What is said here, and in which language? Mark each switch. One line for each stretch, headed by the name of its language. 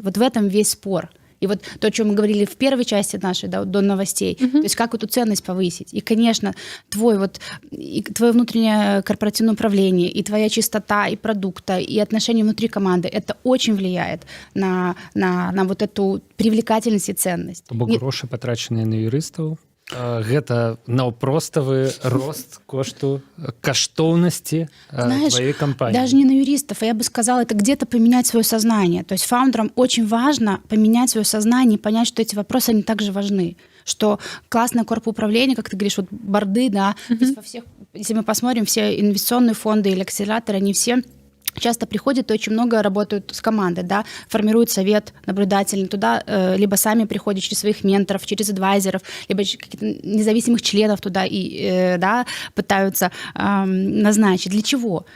Russian: Вот в этом весь спор. И вот то, о чем мы говорили в первой части нашей, да, до новостей, то есть как эту ценность повысить. И, конечно, твое внутреннее корпоративное управление, и твоя чистота, и продукта, и отношения внутри команды, это очень влияет на вот эту привлекательность и ценность.
Belarusian: Гроши,
Russian: потраченные на юристов,
Belarusian: гэта наўпроставы рост каштоўнасці
Russian: твоей компании. Даже не на юристов, а я бы сказала, это где-то поменять свое сознание. То есть фаундерам очень важно поменять свое сознание и понять, что эти вопросы, они также важны. Что классное корпоуправление, как ты говоришь, вот борды, да, ведь во всех, если мы посмотрим, все инвестиционные фонды или акселераторы, они все часто приходят и очень много работают с командой, да, формируют совет наблюдательный, туда либо сами приходят через своих менторов, через адвайзеров, либо каких-то независимых членов туда и пытаются назначить. Для чего?